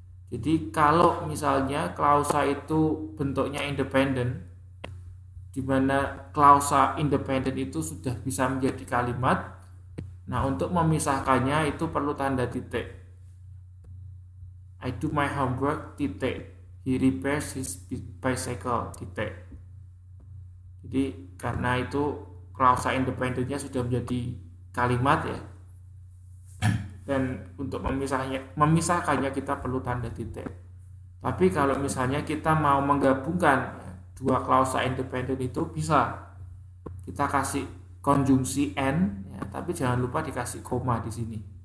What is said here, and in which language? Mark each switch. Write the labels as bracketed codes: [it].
[id] Jadi kalau misalnya klausa itu bentuknya independen, di mana klausa independen itu sudah bisa menjadi kalimat, nah untuk memisahkannya itu perlu tanda titik. [en] I do my homework [id] titik. [en] He repairs his bicycle [id] titik. Jadi karena itu klausa independennya sudah menjadi kalimat ya, dan untuk memisahkannya kita perlu tanda titik. Tapi kalau misalnya kita mau menggabungkan dua klausa independen itu bisa kita kasih konjungsi and ya, tapi jangan lupa dikasih koma di sini.